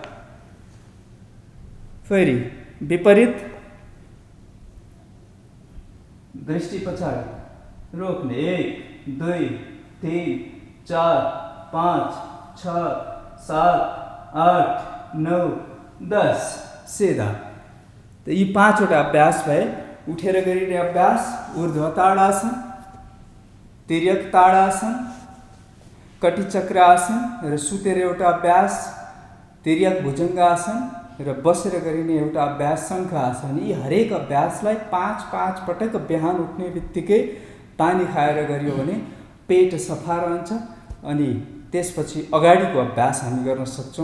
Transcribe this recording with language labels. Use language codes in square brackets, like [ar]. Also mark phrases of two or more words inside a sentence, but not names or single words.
[ne] फेरि विपरीत, दृष्टि पछाडि, रोक्ने। 1 2 3 4 5 6 7 8 9 10 सिधा। त यी 5वटा अभ्यास भए। उठेर गरिने अभ्यास, ऊर्ध्व ताडासन, तिर्यक ताडासन, कटिचक्र आसन र सुतेर एउटा अभ्यास तिर्यक भुजङ्गासन र बसेर गरिने एउटा अभ्यास शङ्ख आसन। यी हरेक अभ्यासलाई 5-5 पटक बिहान उठ्ने बित्तिकै पानी खाएर गरियो भने पेट सफा रहन्छ। अनि त्यसपछि अगाडिको अभ्यास हामी गर्न सक्छौँ।